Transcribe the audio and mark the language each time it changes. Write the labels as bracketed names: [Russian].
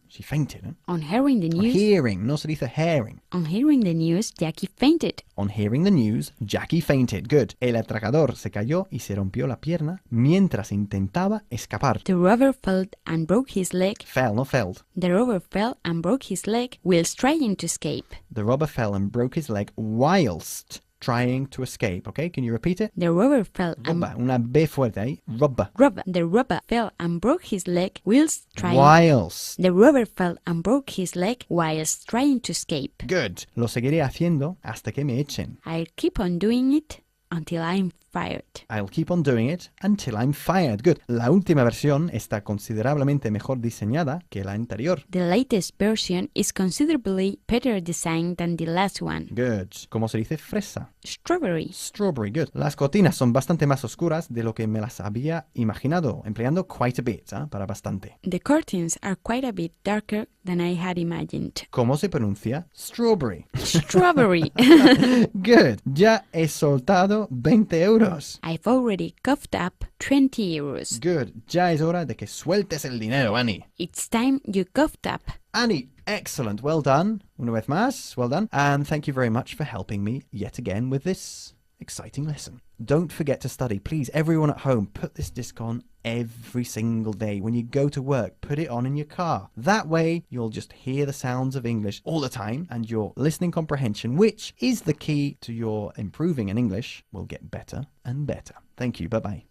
[English] She fainted. ¿eh? On hearing the news, [Spanish] Hearing, no se dice hearing. [English] on hearing the news, Jackie fainted. On hearing the news, Jackie fainted. Good. [Spanish] El atracador se cayó y se rompió la pierna mientras intentaba escapar. [English] The robber fell and broke his leg. Fell, no felled. The robber fell and broke his leg whilst trying to escape. The robber fell and broke his leg whilst trying to escape. Okay, can you repeat it? The robber fell and [Spanish] Robber, una B fuerte ahí. Robber. [English] The robber fell and broke his leg whilst trying. Whilst. The robber fell and broke his leg whilst trying to escape. Good. [Spanish] Lo seguiré haciendo hasta que me echen. [English] I'll keep on doing it until I'm fired. I'll keep on doing it until I'm fired. Good. [Spanish] La última versión está considerablemente mejor diseñada que la anterior. [English] The latest version is considerably better designed than the last one. [Spanish] Good. ¿Cómo se dice fresa? [English] Strawberry. Strawberry, good. [Spanish] Las cortinas son bastante más oscuras de lo que me las había imaginado, empleando [English] quite a bit, [Spanish] para bastante. [English] The curtains are quite a bit darker than I had imagined. [Spanish] ¿Cómo se pronuncia? Strawberry. [English] Strawberry. [Spanish] Good. Ya he soltado 20 euros. [English] I've already coughed up 20 euros. Good. [Spanish] Ya es hora de que sueltes el dinero, Annie. [English] It's time you coughed up. Annie, excellent. Well done. [Spanish] Una vez más, [English] well done. And thank you very much for helping me yet again with this exciting lesson. Don't forget to study. Please, everyone at home, put this disc on every single day. When you go to work, put it on in your car. That way, you'll just hear the sounds of English all the time, and your listening comprehension, which is the key to your improving in English, will get better and better. Thank you. Bye-bye.